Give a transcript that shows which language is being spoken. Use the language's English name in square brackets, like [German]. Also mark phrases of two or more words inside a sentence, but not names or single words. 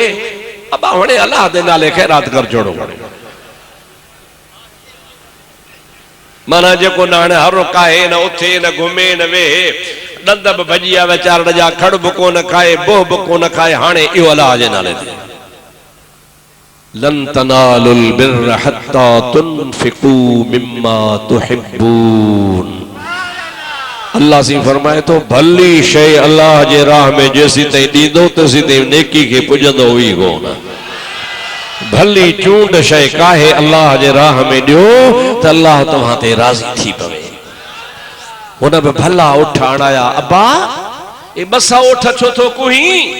[Sindhi] अबा हाणे अल्लाह जे नाले ख़ैरात कर जोड़ो। माना जेको न हाणे हर काहे, न उथे न घुमे न वेहे, ॾंद बि भॼी विया वीचारनि जा, खड़ बि कोन खाए, बोह बि कोन खाए। हाणे इहो अल्लाह जे नाले ते। [Arabic] لن تنالوا البر حتى تنفقوا مما تحبون. [Sindhi] अल्लाह सी फरमाए तो भली शइ अल्लाह जे राह में जेसी ताईं ॾींदो तेसी ताईं नेकी खे पुॼंदो ई कोन। भली चूंड शइ काहे अल्लाह जे राह में ॾियो त अल्लाह तव्हां ते राज़ी थी पवे। हुन बि भला उठ आणाया। अब्बा ए 200 उठ छो थो कुही?